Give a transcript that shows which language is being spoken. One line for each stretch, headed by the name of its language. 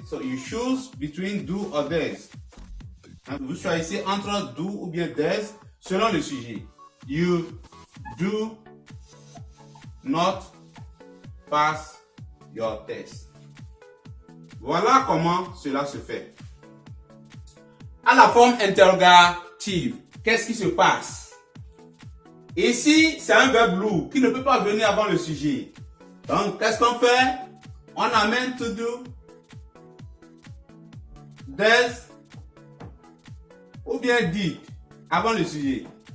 English: So you choose between do or does.
French: Vous choisissez entre do ou bien does selon le sujet.
English: You do not pass your test.
French: Voilà comment cela se fait. À la forme interrogative, qu'est-ce qui se passe? Ici, c'est un verbe lourd qui ne peut pas venir avant le sujet. Donc, qu'est-ce qu'on fait? On amène to do, does ou bien did avant le sujet.